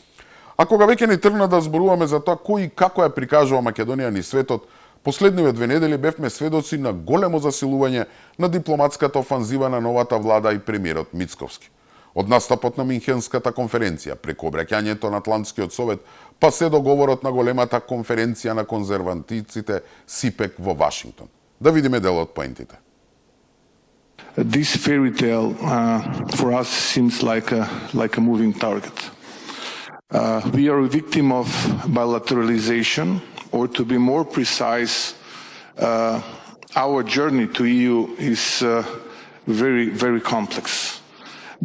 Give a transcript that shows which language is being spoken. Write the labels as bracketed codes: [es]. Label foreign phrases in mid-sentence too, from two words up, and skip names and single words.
[mk] А кога веќе ни тргна да зборуваме за тоа кој и како ја прикажува Македонија ни светот, последниве 2 недели бевме сведоци на големо засилување на дипломатската офанзива на новата влада и премиерот Мицковски. Од настапот на Минхенската конференција, преку обраќањето на Атлантскиот совет, па се договорот на големата конференција на конзервативците СИПЕК во Вашингтон. Да видиме дел од поентите. [en] This fairy tale for us seems like a moving target. We are a victim of bilateralization, or to be more precise, our journey to EU is very, very complex.